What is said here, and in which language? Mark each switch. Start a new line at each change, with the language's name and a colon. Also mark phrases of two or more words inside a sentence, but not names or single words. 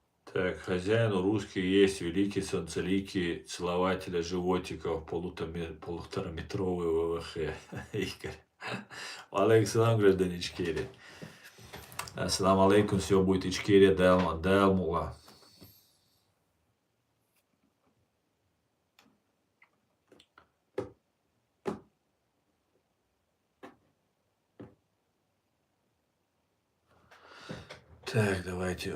Russian: Так, хозяин русский есть великий солнцеликий целователя животиков, полутораметровый ВВХ. Игорь. Алейкум, граждан Ичкерия.
Arabic: السلام عليكم,
Russian: все будет Ичкерия, Дайлмула. Так, давайте.